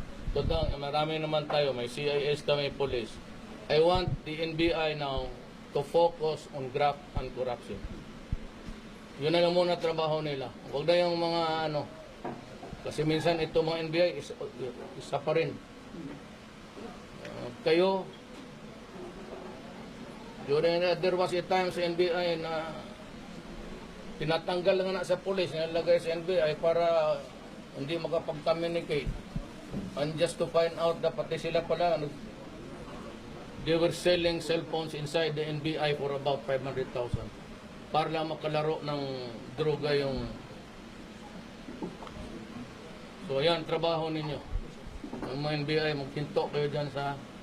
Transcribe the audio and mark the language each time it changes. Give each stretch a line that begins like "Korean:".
Filipino: Totoo, marami naman tayo, may CIS kami, police.
English: I want the NBI now to focus on graft and corruption.
Filipino: Yun na lang muna trabaho nila. Huwag na yung mga kasi minsan ito mga NBI isa pa rin. Kayo,
English: there was a time
Filipino: sa NBI na tinatanggal lang na sa police, nilalagay sa NBI para hindi makapag-communicate.
English: And just to find out na pati sila pala, they were selling cellphones inside the NBI for about 500,000
Filipino: para lang makalaro ng droga yung... So ayan, trabaho ninyo. Ang mga NBI, maghinto kayo dyan sa...